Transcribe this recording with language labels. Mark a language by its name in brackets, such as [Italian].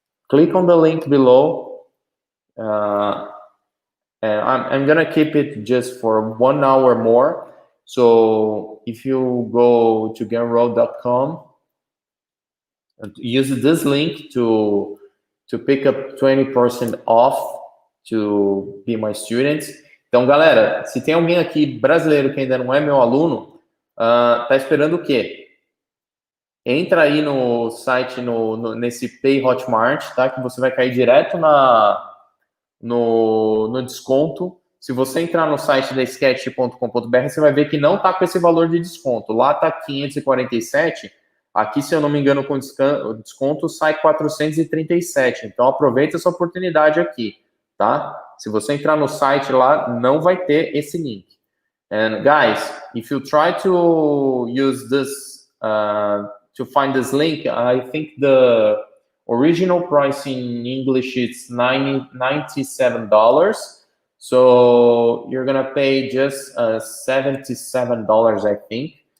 [English] Click on the link below. And I'm gonna keep it just for 1 hour more. So if you go to genroll.com, use this link to pick up 20% off to be my students. [Portuguese] Então, galera, se tem alguém aqui brasileiro que ainda não é meu aluno, tá esperando o quê? Entra aí no site, nesse Pay Hotmart, tá? Que você vai cair direto no desconto. Se você entrar no site da sketch.com.br, você vai ver que não tá com esse valor de desconto. Lá tá 547. Aqui, se eu não me engano, com desconto sai 437. Então, aproveita essa oportunidade aqui, tá? Se você entrar no site lá, não vai ter esse link. [English] And guys, if you try to use this, to find this link, I think the original price in English is $97. So you're gonna pay just $77, I think.